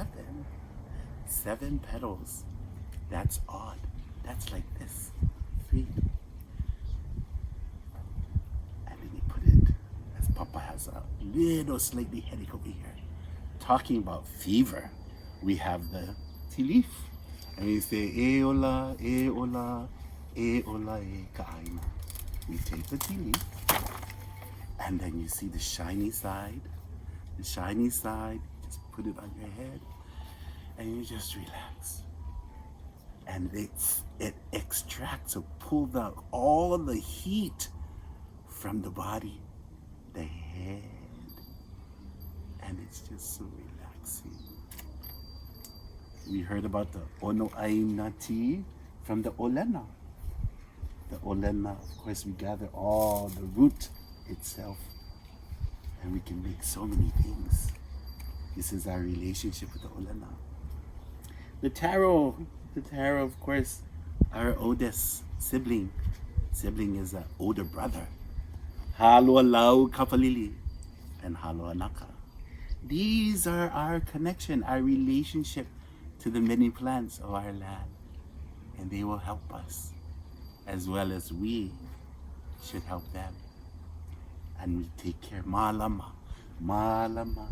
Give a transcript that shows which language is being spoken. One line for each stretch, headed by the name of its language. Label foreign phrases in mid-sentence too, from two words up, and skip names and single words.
English: 7 petals. That's odd. That's like this. 3. And then you put it, as Papa has a little slightly headache over here. Talking about fever, we have the tea leaf. And we say,
Hawaiian: e ola, e ola, e ola, e ka ʻāina.
English: We take the tea leaf, and then you see the shiny side. The shiny side, just put it on your head, and you just relax. And it extracts or pulls out all the heat from the body, the head, and it's just so relaxing. We heard about the ʻāina tea from the ʻōlena. The ʻōlena, of course, we gather all the root itself, and we can make so many things. This is our relationship with the ʻōlena. The taro, of course, our oldest sibling. Sibling is an older brother.
Hawaiian: Haloa lau kapalili and haloa naka.
English: These are our connection, our relationship to the many plants of our land, and they will help us, as well as we should help them. And we take care.
Hawaiian: Malama, malama.